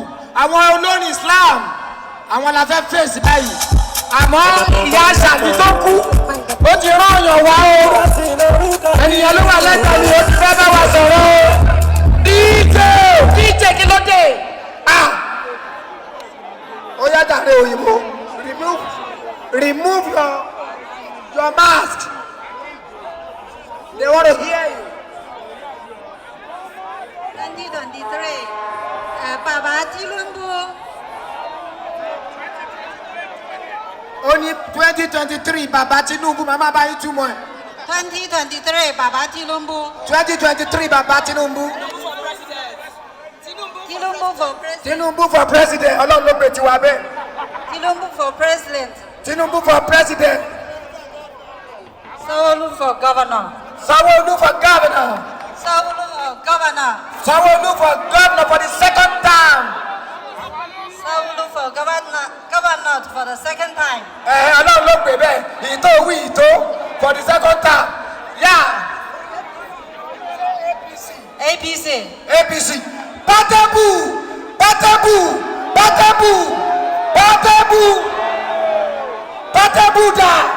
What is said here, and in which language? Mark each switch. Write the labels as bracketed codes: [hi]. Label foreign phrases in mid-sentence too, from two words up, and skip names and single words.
[yo] Àwọn olórin Islam àwọn la fẹ́ fèsì báyìí. Àmọ́ ìyá àṣàbí tó kú ó ti rán ọ̀yàn wá o. Ènìyàn ló wà lẹ́gbẹ̀ẹ́ mi ó ti fẹ́ bá wa sọ̀rọ̀ o. DJ kí ló dé? Ó yá jàre òyìnbó. [en] Remove your mask. They want to hear you. 2023, Baba Tinubu. Only 2023, Baba Tinubu. Mama buy you 2 more. 2023, Baba Tinubu. 2023, Baba Tinubu. Tinubu for president. Tinubu for president. [yo] Ọlọ́run ló pè tiwa bẹ́ẹ̀. [en] Tinubu for president. Tinubu for president. Sanwó-Olú for governor. Sanwó-Olú for governor. Sanwó-Olú for governor. Sanwó-Olú for governor for the second time. Sanwó-Olú for governor for the second time. [yo] Ọlọ́run ló pè bẹ́ẹ̀. Ìtò wí ìtò [en] for the second time. [yo] Yeah. [en] APC. APC. Patebu. Patebuda.